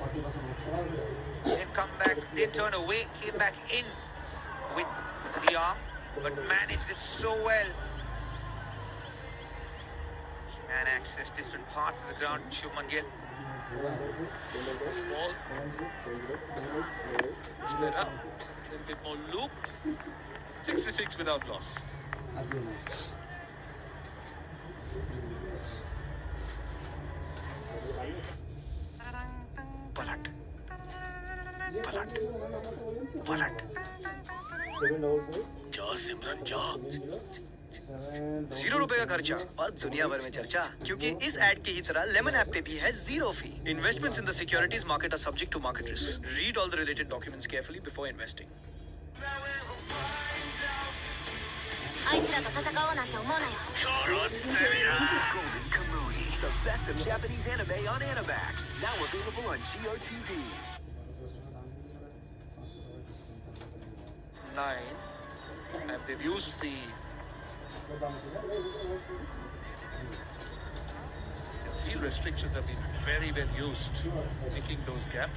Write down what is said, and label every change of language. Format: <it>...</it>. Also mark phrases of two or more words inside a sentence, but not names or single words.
<en>Didn't come back, didn't turn away, came back in with the arm, but managed it so well. Can access different parts of the ground, Shubman Gill. Small. It's better. A little bit more loop. 66 without loss.</en> <hi>Palat. Palat. Palat. जा सिमरन जा। ₹0 का खर्चा और दुनिया भर में चर्चा, क्योंकि इस एड की ही तरह लेमन ऐप पे भी है</hi> <en>zero fee. Investments in the securities market are subject to market risk. Read all the related documents carefully before investing.</en> <ja>あいつらと戦おうなんて思うなよ。</ja> <en>Golden Kamuy, the best of Japanese anime on Animax. Now available on GOTV. 9, and they've used the field restrictions have been very well used, making those gaps.</en>